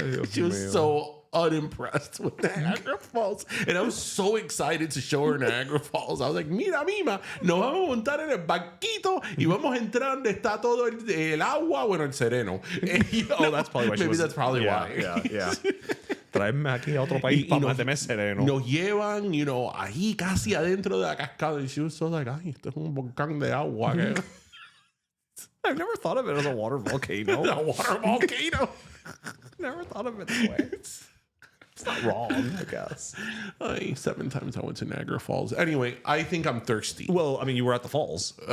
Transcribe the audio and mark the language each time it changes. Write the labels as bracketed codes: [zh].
[en] She was so unimpressed with Niagara Falls. And I was so excited to show her Niagara Falls. I was like, [es] mira, Mima, nos vamos a montar en el barquito y vamos a entrar donde está todo el agua, bueno, el sereno. [en] Oh, that's probably why she Maybe that's probably why. Yeah. [es] Traeme aquí a otro país para mantenerme sereno. Nos llevan, [en] you know, [es] ahí casi adentro de la cascada. [en] And she was so like, [es] ay, esto es un volcán de agua. [en] I've never thought of it as a water volcano. A water volcano. Never thought of it this way. It's not wrong, I guess. 7 times I went to Niagara Falls. Anyway, I think I'm thirsty. Well, I mean, you were at the falls.